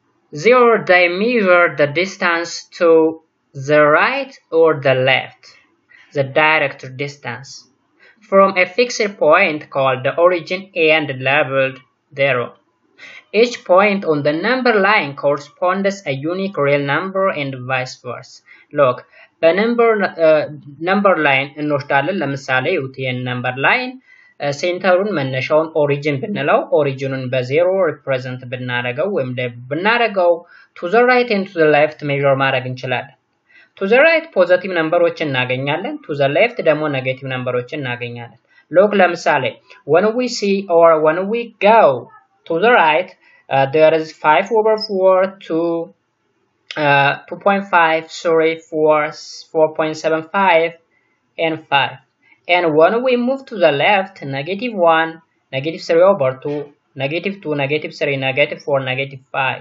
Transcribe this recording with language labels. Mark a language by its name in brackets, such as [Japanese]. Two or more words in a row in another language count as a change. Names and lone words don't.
[English] There they measure the distance to the right or the left, the direct distance, from a fixed point called the origin and labeled 0. Each point on the number line corresponds a unique real number and vice versa. Look, number line [Amharic] እንወስዳለን። ለምሳሌ ዩቲኤን [English] number line [Amharic] ሴንተሩን መነሻውን ኦሪጂን ብንለው ኦሪጂኑን በ0 ሪፕሬዘንት ብናደርገው ወይም ብናደርገው [English] to the right and to the left measure [Amharic] ማድረግ እንችላለን። [English] to the right [Amharic] ፖዚቲቭ ነምበሮችን እናገኛለን። [English] to the left [Amharic] ደግሞ ኔጌቲቭ ነምበሮችን እናገኛለን። [English] look ለምሳሌ when we see or when we go to the right, there is 5 over 4 to 2.5, 4.75, and 5. And when we move to the left, negative 1, negative 3 over 2, negative 2, negative 3, negative 4, negative 5.